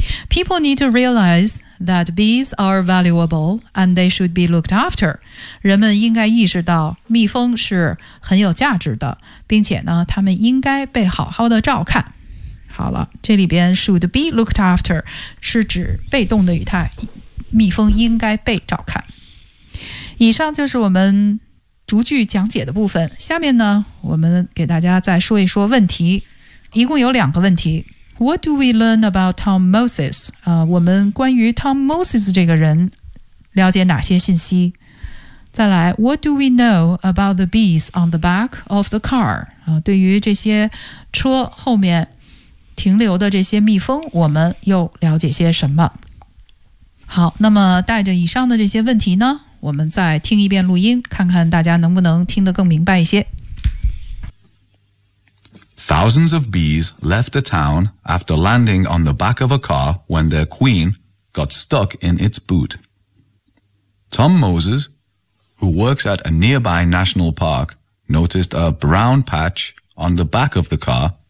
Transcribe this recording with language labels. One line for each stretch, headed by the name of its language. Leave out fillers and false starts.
English: People need to realize that bees are valuable and they should be looked after.
Chinese: 人们应该意识到蜜蜂是很有价值的，并且呢，他们应该被好好的照看。好了，这里边
English: should be looked after
Chinese: 是指被动的语态，蜜蜂应该被照看。以上就是我们逐句讲解的部分，下面呢我们给大家再说一说问题，一共有2个问题。
English: What do we learn about Tom Moses?、
Chinese: 我们关于 Tom Moses 这个人了解哪些信息。再来
English: What do we know about the bees on the back of the car?、
Chinese: 对于这些车后面停留的这些蜜蜂，我们又了解些什么？好，那么带着以上的这些问题呢，我们再听一遍录音，看看大家能不能听得更明白一些。
English: Thousands of bees left a town after landing on the back of a car when their queen got stuck in its boot. Tom Moses, who works at a nearby national park, noticed a brown patch on the back of the car.